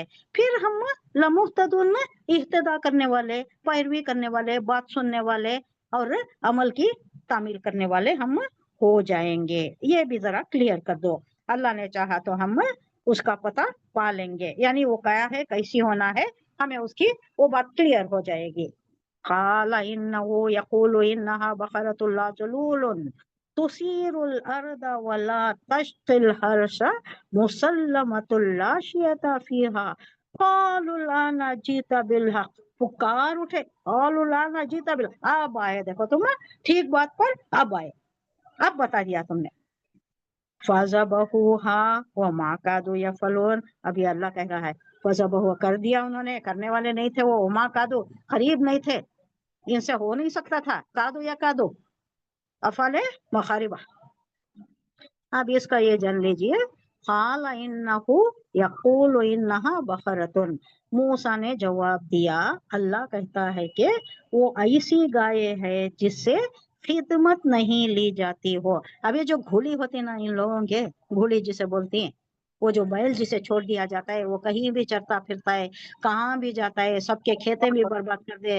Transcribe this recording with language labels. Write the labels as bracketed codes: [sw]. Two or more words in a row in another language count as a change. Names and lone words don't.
[hi] फिर हम लमुहतदून में इह्तदा करने वाले, पैरवी करने वाले, बात सुनने वाले और अमल की तामील करने वाले हम हो जाएंगे। ये भी जरा क्लियर कर दो। अल्लाह ने चाहा तो हम उसका पता पा लेंगे, यानी वो क्या है, कैसी होना है, हमें उसकी वो बात क्लियर हो जाएगी। [ar] قال إنه يقول إنها بقرة لا ذلول تثير الأرض ولا تسقي الحرث مسلمة لا شية فيها قالوا الآن جئت بالحق. [hi] पुकार उठे, [ar] قالوا الآن جئت بالحق. [hi] अब आए, देखो तुम ठीक बात पर अब आए, अब बता दिया तुमने। [ar] فذبحوها وما كادوا يفعلون. [hi] अभी अल्लाह कह रहा है फ़ज़बहु, कर दिया उन्होंने, करने वाले नहीं थे वो, [ar] وما كادوا, [hi] करीब नहीं थे, इनसे हो नहीं सकता था, [ar] كادوا يا كادوا، أفعال المقاربة. [hi] अब इसका ये जान लीजिए, [ar] قال إنه يقول إنها بقرة. [hi] मूसा ने जवाब दिया, अल्लाह कहता है कि वो ऐसी गाय है जिससे खिदमत नहीं ली जाती हो। अब ये जो घोड़ी होती ना इन लोगों के, घोड़ी जिसे बोलती हैं, वो जो बैल जिसे छोड़ दिया जाता है, वो कहीं भी चरता फिरता है, कहाँ भी जाता है, सबके खेते भी बर्बाद कर दे।